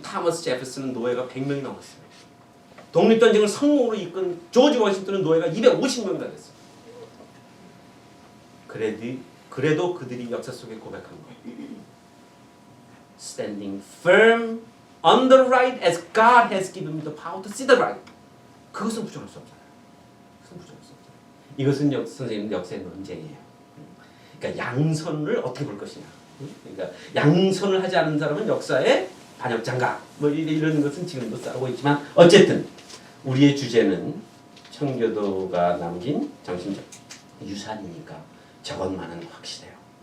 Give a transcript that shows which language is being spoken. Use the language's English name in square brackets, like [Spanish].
[Korean] 타머스 제퍼슨은 노예가 100명이 넘었어요. 독립전쟁을 성공으로 이끈 조지 워싱턴은 노예가 250명이나 됐어요. 그래도 그들이 역사 속에 고백한 거예요. [English] Standing firm on the right as God has given me the power to see the right. [Korean] 그것은 부정할 수 없잖아요. 그것은 부정할 수 없잖아요. 이것은 선생님 역사의 논쟁이에요. 그러니까 양선을 어떻게 볼 것이냐. 그러니까 양선을 하지 않은 사람은 역사의 반역장가. 뭐 이런 것은 지금도 싸우고 있지만 어쨌든 우리의 주제는 청교도가 남긴 정신적 유산이니까 저것만은 확실해요.